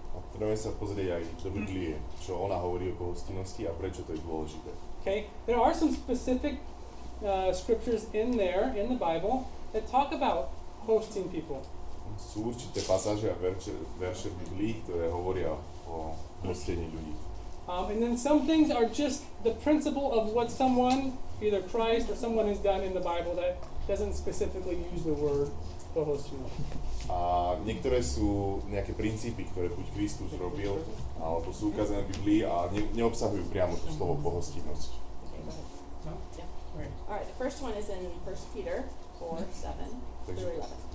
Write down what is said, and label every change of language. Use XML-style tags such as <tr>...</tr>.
<sk>A potrebujeme sa pozrieť aj do Biblie, čo ona hovorí o pohostinnosti a prečo to je dôležité.</sk> <en>Okay, there are some specific scriptures in there in the Bible that talk about hosting people.</en> <sk>Sú určité pasáže a verše v Biblii, ktoré hovoria o hostení ľudí.</sk> <en>And then some things are just the principle of what someone, either Christ or someone has done in the Bible that doesn't specifically use the word pohostinnosť.</en> <sk>A niektoré sú nejaké princípy, ktoré buď Kristus robil, alebo sú ukázané v Biblii a neobsahujú priamo to slovo pohostinnosť.</sk> <en>Alright, the first one is in 1 Peter 4:7 through 11.</en>